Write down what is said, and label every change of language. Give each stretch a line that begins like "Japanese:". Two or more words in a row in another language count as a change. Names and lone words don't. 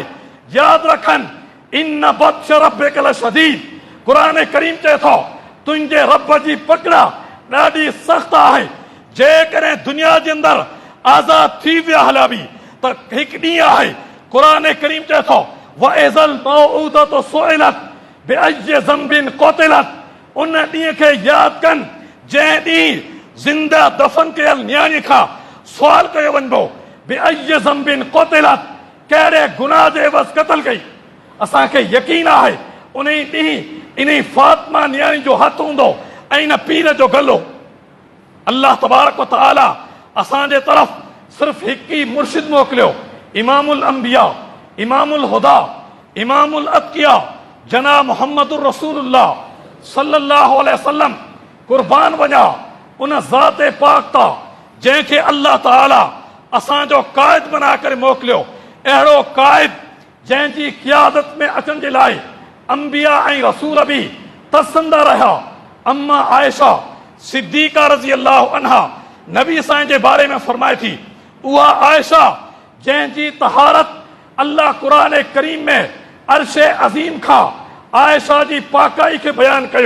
Sindhi: यादि रखनि,
Arabic: إن بطش ربك لشديد,
Sindhi: क़ुरान करीम चए थो तुंहिंजे रब जी पकड़ ॾाढी सख़्त आहे। जेकॾहिं दुनिया जे अंदरि आज़ाद थी विया हलिया बि त हिकु ॾींहुं आहे, क़ुरान करीम चए थो
Arabic: وإذا الموءودة سئلت بأي ذنب قتلت,
Sindhi: उन ॾींहं खे यादि कनि जंहिं ॾींहुं ज़िंदा दफ़न कयल नियाणी खां सुवाल कयो वञिबो,
Arabic: بأي ذنب قتلت,
Sindhi: कहिड़े गुनाह जे एवज़ क़त्ल कई। असांखे यकीन आहे उन ॾींहुं इन फातिमा नियाणी जो हथु हूंदो ऐं इन पीर जो गलो। अल्लाह तबारक व तआला असांजे तरफ़ सिर्फ़ हिकु ई मुर्शिद मोकिलियो,
Arabic: إمام الأنبياء، إمام الهدى، إمام الأتقياء,
Sindhi: जनाब
Arabic: محمد رسول الله صلى الله عليه وسلم.
Sindhi: कुर्बान वञा उन ज़ाते पाक ता जंहिंखे अल्लाह ताला असांजो क़ाइद बना करे मोकिलियो। अहिड़ो क़ाइद जंहिंजी क़ियादत में अचण जे लाइ अंबिया ऐं रसूल बि तसंदा रहिया। अम्मा आयशा सिद्दीक़ा
Arabic: رضي الله عنها
Sindhi: नबी साईं जे बारे में फरमाए थी, उहा आयशा जंहिंजी तहारत अल्लाह क़ुरान करीम में अर्शे अज़ीम खां आयशा जी पाकाई खे बयान कयो।